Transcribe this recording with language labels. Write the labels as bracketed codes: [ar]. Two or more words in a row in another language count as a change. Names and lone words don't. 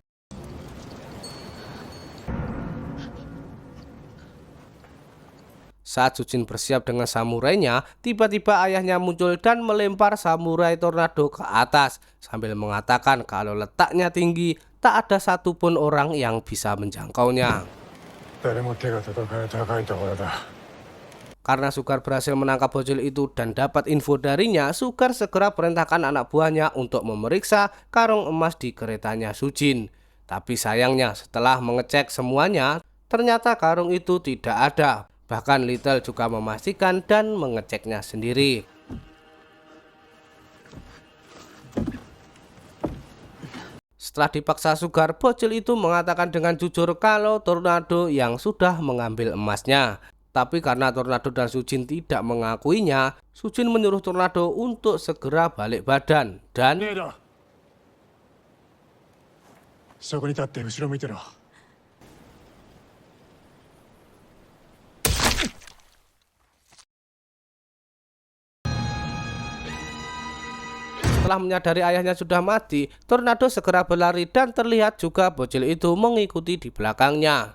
[id] Saat Sujin bersiap dengan samurainya, tiba-tiba ayahnya muncul dan melempar samurai tornado ke atas sambil mengatakan kalau letaknya tinggi, tak ada satupun orang yang bisa menjangkaunya. [ja] 誰も手が届かない高いところだ。 [id] Karena Sukar berhasil menangkap bocil itu dan dapat info darinya, Sukar segera perintahkan anak buahnya untuk memeriksa karung emas di keretanya Sujin. Tapi sayangnya setelah mengecek semuanya, ternyata karung itu tidak ada. Bahkan Little juga memastikan dan mengeceknya sendiri. Setelah dipaksa Sukar, bocil itu mengatakan dengan jujur kalau Tornado yang sudah mengambil emasnya. Tapi karena Tornado dan Sujin tidak mengakuinya, Sujin menyuruh Tornado untuk segera balik badan dan [ja] ねえだ。そこに立って後ろ見てろ。 [id] setelah menyadari ayahnya sudah mati, Tornado segera berlari dan terlihat juga bocil itu mengikuti di belakangnya.